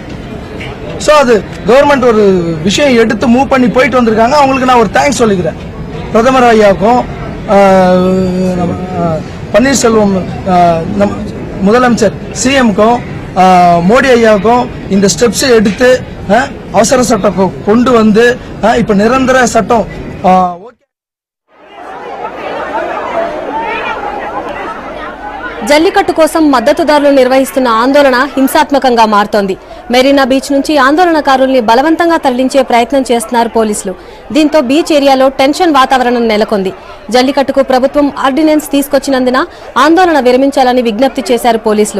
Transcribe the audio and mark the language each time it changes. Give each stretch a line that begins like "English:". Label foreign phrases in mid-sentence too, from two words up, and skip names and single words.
Tamil: ஸோ அது கவர்மெண்ட் ஒரு விஷயம் எடுத்து மூவ் பண்ணி போயிட்டு வந்திருக்காங்க, அவங்களுக்கு நான் ஒரு தேங்க்ஸ் சொல்லிக்கிறேன். பிரதமர் ஐயாவுக்கும் பன்னீர்செல்வம் முதலமைச்சர் சிஎம்க்கும் மோடி ஐயாவுக்கும் இந்த ஸ்டெப்ஸ் எடுத்து அவசர சட்டம் கொண்டு வந்து இப்ப நிரந்தர சட்டம்.
Telugu: జల్లికట్టు కోసం మద్దతుదారులు నిర్వహిస్తున్న ఆందోళన హింసాత్మకంగా మారుతోంది. మెరీనా బీచ్ నుంచి ఆందోళనకారుల్ని బలవంతంగా తరలించే ప్రయత్నం చేస్తున్నారు పోలీసులు. దీంతో బీచ్ ఏరియాలో టెన్షన్ వాతావరణం నెలకొంది. జల్లికట్టుకు ప్రభుత్వం ఆర్డినెన్స్ తీసుకొచ్చినందున ఆందోళన విరమించాలని విజ్ఞప్తి చేశారు పోలీసులు.